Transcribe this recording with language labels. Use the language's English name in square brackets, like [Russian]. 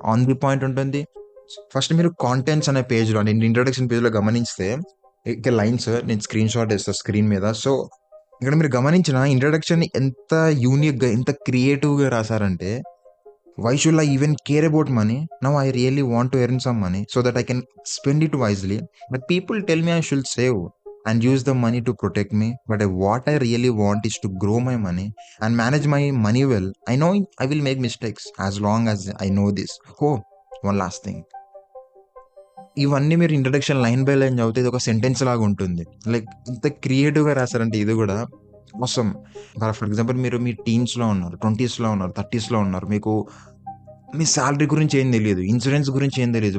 [Telugu] On the point ఉంటుంది. First మీరు contents అనే పేజ్‌లో అంటే ఇంట్రడక్షన్ పేజ్‌లో గమనిస్తే ఇక లైన్స్ నేను స్క్రీన్ షాట్ వేస్తా స్క్రీన్ మీద. సో ఇక్కడ మీరు గమనించిన ఇంట్రడక్షన్ ఎంత యూనిక్‌గా, ఎంత క్రియేటివ్‌గా రాసారంటే, [English] why should I even care about money? Now I really want to earn some money so that I can spend it wisely. But people tell me I should save and use the money to protect me. But what I really want is to grow my money and manage my money well. I know I will make mistakes as long as I know this. Oh, one last thing. [Telugu] ఇవన్నీ మీరు introduction line by line చదివితే ఇది ఒక sentence లాగా ఉంటుంది. Like ఇంత క్రియేటివ్‌గా రాసారంటే ఇది కూడా అవసరం. ఫర్ ఎగ్జాంపుల్ మీరు మీ టీన్స్‌లో ఉన్నారు, 20స్‌లో ఉన్నారు, 30స్‌లో ఉన్నారు. మీకు మీ సాలరీ గురించి ఏం తెలీదు. ఇన్సూరెన్స్ గురించి ఏం తెలీదు.